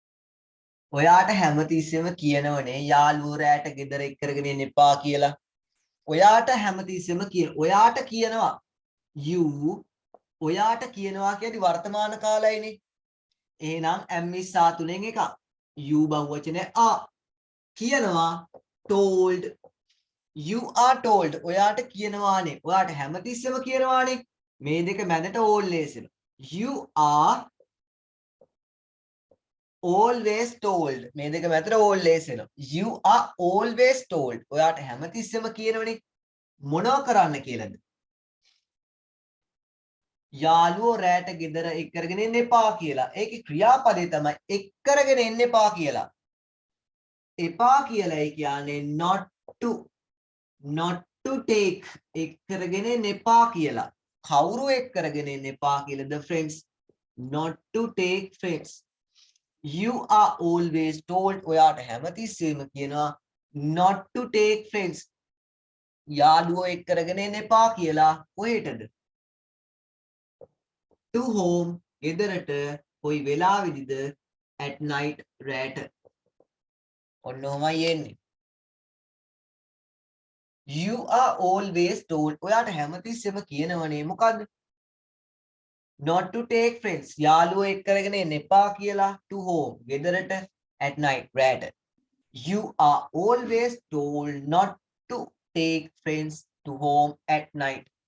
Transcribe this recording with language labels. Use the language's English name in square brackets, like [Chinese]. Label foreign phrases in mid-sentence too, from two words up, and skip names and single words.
[Sinhala] ඔයාට හැමතිස්සෙම කියනවනේ යාළුවෝ රැට ගෙදර එක් කරගෙන එන්න එපා කියලා. ඔයාට හැමතිස්සෙම ඔයාට කියනවා you ඔයාට කියනවා කියද්දි වර්තමාන කාලයනේ. එහෙනම් M23 තුනෙන් එකක්. you බහුවචනේ are. [English] කියනවා told. You are told. [Sinhala] ඔයාට කියනවානේ. ඔයාට හැමතිස්සෙම කියනවානේ. මේ දෙක මැදට always එනවා. [English] You are always told. [Sinhala] මේ දෙක මැදට always එනවා. [English] You are always told. [Sinhala] ඔයාට හැමතිස්සෙම කියනවනේ. මොනව කරන්න කියලාද? යාළුවෝ රැට ගෙදර එක් කරගෙන එන්න එපා කියලා. ඒකේ ක්‍රියාපදේ තමයි එක් කරගෙන එන්න එපා කියලා. එපා කියලා ඒ කියන්නේ [English] not to take [Sinhala] එක් කරගෙන එන්න එපා කියලා. කවුරු එක් කරගෙන එන්න එපා කියලා? [English] The friends. Not to take friends. You are always told. [Sinhala] ඔයාට හැමතිස්සෙම කියනවා [English] not to take friends. [Sinhala] යාළුවෝ එක් කරගෙන එන්න එපා කියලා. කොහෙටද? [English] To home. [Sinhala] ගෙදරට. කොයි වෙලාවෙදිද? [English] At night. [Sinhala] රැට. ඔන්න ඔහමයි එන්නේ. [English] You are always told. [Sinhala] ඔයාට හැමතිස්සෙම කියනවනේ මොකද්ද? [English] Not to take friends. [Sinhala] යාළුවෝ එක් කරගෙන එන්න එපා කියලා. [English] To home. ගෙදරට. At night. රැට. You are always told not to take friends to home at night.